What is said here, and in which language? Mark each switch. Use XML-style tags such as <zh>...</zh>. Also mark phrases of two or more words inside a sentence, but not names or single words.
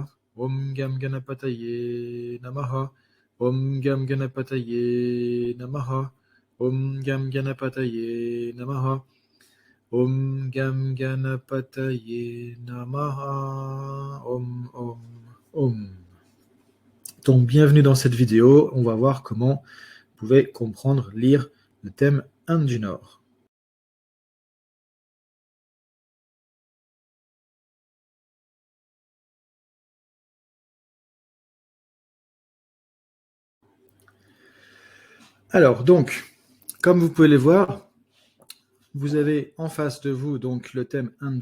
<sa>Om Gam Ganapataye Namaha. Om Gam Ganapataye Namaha. Om Gam Ganapataye Namaha. Om Gam Ganapataye Namaha. Om Om Om.</sa> <fr>Donc bienvenue dans cette vidéo, on va voir comment vous pouvez comprendre, lire le thème Inde du Nord. Alors donc, comme vous pouvez le voir, vous avez en face de vous donc le thème Inde</fr>